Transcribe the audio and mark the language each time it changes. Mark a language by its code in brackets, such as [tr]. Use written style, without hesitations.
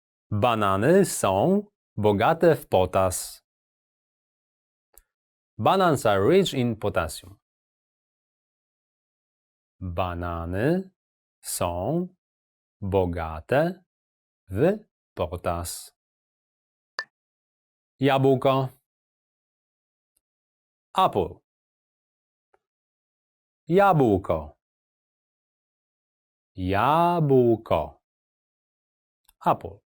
[pl] Banany są bogate w potas. [en] Bananas are rich in potassium. [pl] Banany są bogate w potas. Jabłko. [en] Apple. [pl] Jabłko. Jabłko. [en] Apple.